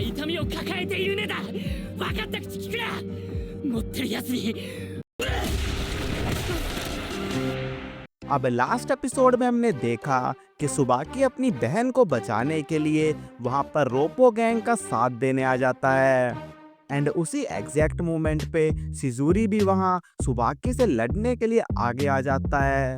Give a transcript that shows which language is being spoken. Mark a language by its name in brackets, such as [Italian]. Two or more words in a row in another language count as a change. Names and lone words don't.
[Japanese] 痛みを抱えているねだ。分かった口聞くな。持ってるやつに。 [Hindi] अब लास्ट एपिसोड में हमने देखा कि सुबाकी अपनी बहन को बचाने के लिए वहां पर रोपो गैंग का साथ देने आ जाता है। एंड उसी [English] exact moment [Hindi] पे सिजुरी भी वहां सुबाकी से लड़ने के लिए आगे आ जाता है।